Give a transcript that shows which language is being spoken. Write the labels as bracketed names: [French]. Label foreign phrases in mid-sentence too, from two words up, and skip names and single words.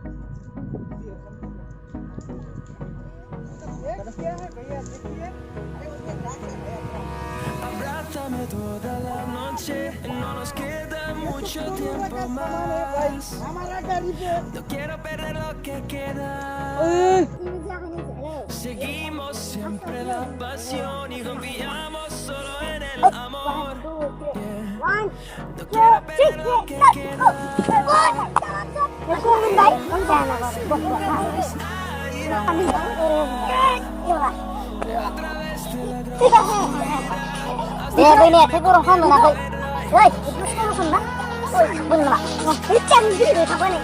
[Spanish] Abrázame toda la noche, no nos queda mucho tiempo más. No quiero perder lo que queda. Seguimos siempre la pasión y confiamos solo en el amor. No quiero perder lo que queda. [Malay] Ini aku kurang paham nak. Woi, itu sekolah sana. Benar. Macam gitu apa ni?